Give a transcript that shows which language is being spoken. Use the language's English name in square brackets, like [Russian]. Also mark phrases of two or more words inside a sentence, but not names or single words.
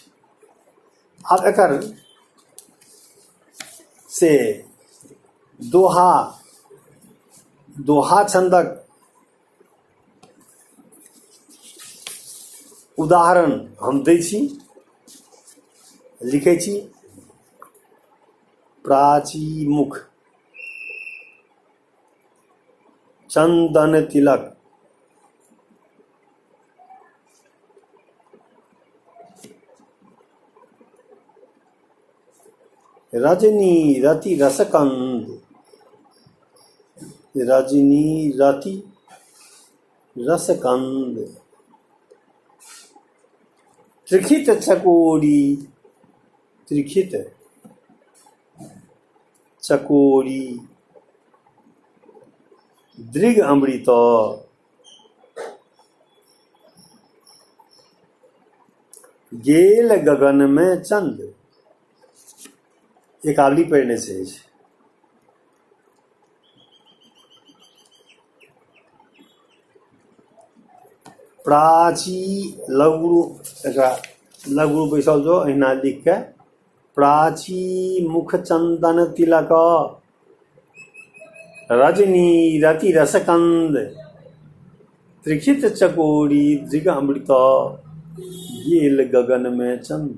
[Maithili] अब एकर से दोहा छंदक उदाहरण हम दै छी, लिखै छी। प्राची मुख चंदन तिलक रजनी रति रसकंद, रजनी रति रसकंद त्रिखित चकोरी, त्रिखित चकोरी दृग अमृत गेल गगन में चंद। एक आवली पढ़ने से प्राची लघु लघु बैसल जो अहिना लिख के प्राची मुख चंदन तिलक रजनी रति रसकंद त्रिखित चकोरी दृग अमृत गेल गगन में चंद।